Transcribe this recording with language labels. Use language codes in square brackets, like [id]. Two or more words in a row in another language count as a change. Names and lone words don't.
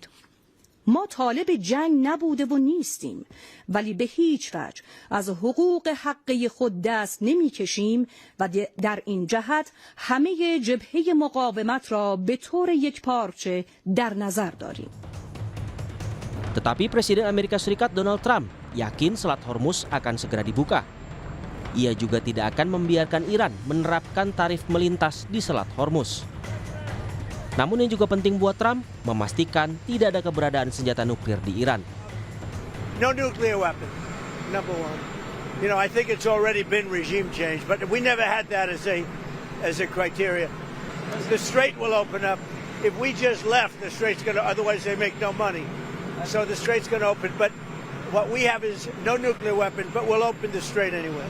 [fa] ما طالب جنگ نبوده و نیستیم، ولی به هیچ وجه از حقوق حقه خود دست نمی کشیم و در این جهت همه جبهه مقاومت را به طور یکپارچه در نظر داریم. [id] Tetapi Presiden Amerika Serikat Donald Trump yakin Selat Hormuz akan segera dibuka. Ia juga tidak akan membiarkan Iran menerapkan tarif melintas di Selat Hormuz. Namun yang juga penting buat Trump, memastikan tidak ada keberadaan senjata nuklir di Iran. [en] No nuclear weapon, number one. You know, I think it's already been regime change, but we never had that as a criteria. The strait will open up. If we just left, the strait's going to, otherwise they make no money. So the strait's going to open, but what we have is no nuclear weapon, but we'll open the strait anyway.